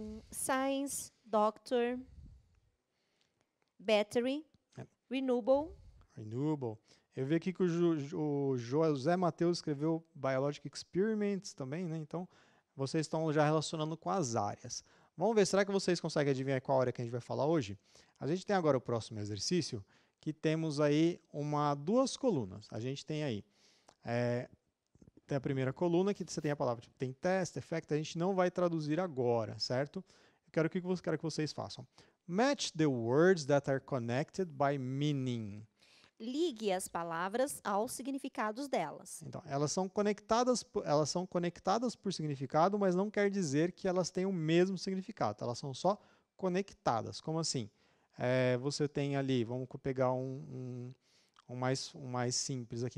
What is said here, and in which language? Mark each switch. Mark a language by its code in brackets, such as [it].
[en] Science, doctor, battery, renewable. Renewable. [pt] Eu vi aqui que o José Matheus escreveu Biologic Experiments também, né? Então, vocês estão já relacionando com as áreas. Vamos ver, será que vocês conseguem adivinhar qual área que a gente vai falar hoje? A gente tem agora o próximo exercício, que temos aí duas colunas. A gente tem aí, tem a primeira coluna, que você tem a palavra, tipo, tem test, effect, a gente não vai traduzir agora, certo? Eu quero que vocês façam. [en] Match the words that are connected by meaning. [pt] Ligue as palavras aos significados delas. Então, elas são conectadas por significado, mas não quer dizer que elas têm o mesmo significado. Elas são só conectadas. Como assim? Você tem ali, vamos pegar um mais simples aqui.